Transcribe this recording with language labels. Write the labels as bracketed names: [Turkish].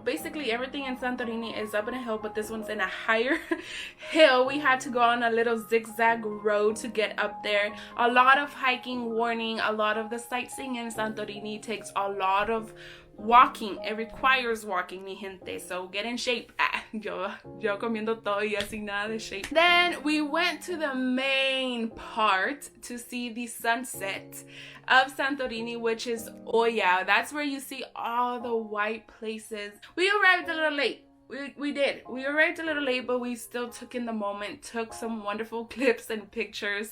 [English] Basically everything in Santorini is up in a hill, but this one's in a higher hill. We had to go on a little zigzag road to get up there. A lot of hiking, warning, a lot of the sightseeing in Santorini takes a lot of walking. It requires walking, mi gente, so get in shape. [Spanish] Yo comiendo todo y así nada de shape. [English] Then we went to the main part to see the sunset of Santorini, which is Oya. That's where you see all the white places. We arrived a little late. We did. We arrived a little late, but we still took in the moment, took some wonderful clips and pictures.